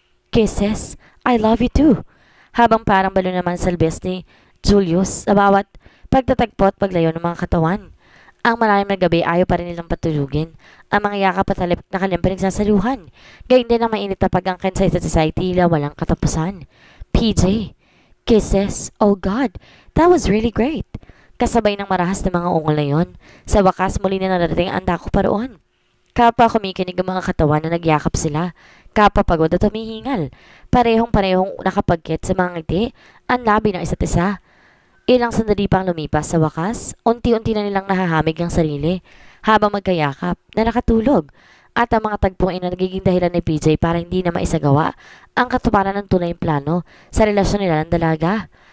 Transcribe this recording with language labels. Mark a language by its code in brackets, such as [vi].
[tl] Kisses, [en] I love you too. [tl] Habang parang balo naman salbes ni Julius sa bawat pagtatagpo at paglayo ng mga katawan. Ang malalim na gabi ayaw pa rin nilang patulugin. Ang mga yakap at halip na kanilang pinagsasaluhan. Gayun din ang mainit na pag-angkin sa isa't isa tila walang katapusan. [en] PJ, Kisses, oh God, that was really great. [tl] Kasabay ng marahas na mga ungol na yon, sa wakas muli na narating ang dako pa roon. Kapwa kumikinig ang mga katawan na nagyakap sila, kapwa pagod at humihingal, parehong-parehong nakapagkit sa mga ngiti, ang labi ng isa't isa. Ilang sandali pang lumipas sa wakas, unti-unti na nilang nahahamig ang sarili habang magkayakap na nakatulog at ang mga tagpong ina nagiging dahilan ni PJ para hindi na maisagawa ang katuparan ng tunay plano sa relasyon nila ng dalaga.